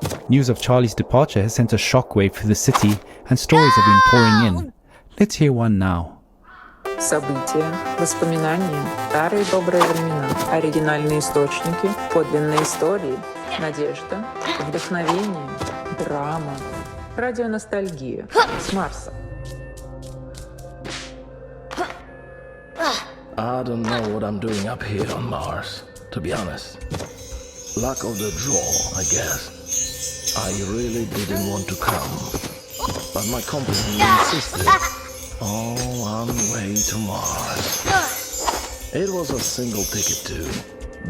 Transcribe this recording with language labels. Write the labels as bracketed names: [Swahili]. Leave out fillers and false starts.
[English] News of Charlie's departure has sent a shockwave through the city, and stories have been pouring in. Let's hear one now. [Russian] События, воспоминания, старые добрые времена, оригинальные источники, подлинные истории, надежда, вдохновение, драма. Радионостальгия с Марса. [English] I don't know what I'm doing up here on Mars, to be honest. Luck of the draw, I guess. I really didn't want to come, but my company insisted. All on the way to Mars. It was a single ticket too.